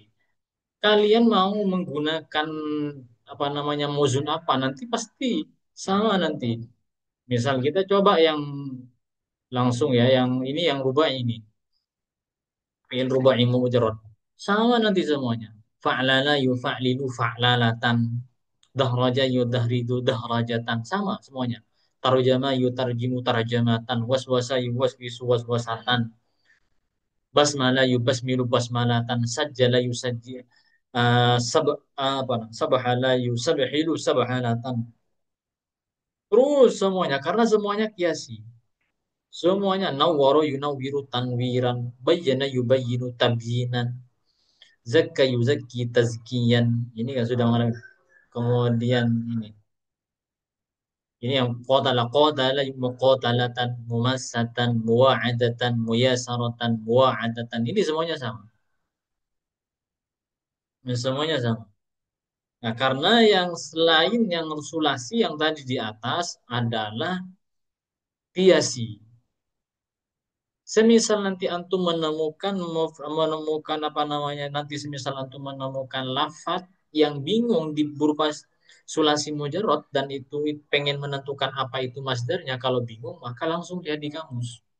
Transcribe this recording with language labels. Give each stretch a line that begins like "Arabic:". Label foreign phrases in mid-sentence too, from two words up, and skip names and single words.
Indonesian: Kalian mau menggunakan apa namanya muzun apa nanti pasti sama nanti. Misal kita coba yang langsung ya, yang ini yang rubai ini.
Arabic: فعل رباعي مجرد.
Indonesian: Sama nanti semuanya.
Arabic: فعلل يفعلل فعللة دحرج يدحرج دحرجة.
Indonesian: Sama semuanya.
Arabic: ترجم يترجم ترجمة وسوس يوسوس وسوسة. بسمل يبسمل بسملة. سجل يسجي. سبهل يسبهل سبهلة.
Indonesian: Terus semuanya. Karena semuanya kiasi.
Arabic: Semuanya نور ينور تنويرا. بين يبين تبيينا زكى يزكي تزكية.
Indonesian: Ini kan sudah mana? Kemudian ini yang
Arabic: قاتل مقاتلة مماسة مواعدة مياسرة مواعدة.
Indonesian: Ini semuanya sama. Ini semuanya sama. Nah, karena yang selain yang sulasi yang tadi di atas adalah kiasi. Semisal nanti antum menemukan apa namanya nanti semisal antum menemukan lafaz yang bingung di berupa
Arabic: ثلاثي مجرد
Indonesian: dan itu pengen menentukan apa itu masdarnya kalau bingung maka langsung lihat di kamus.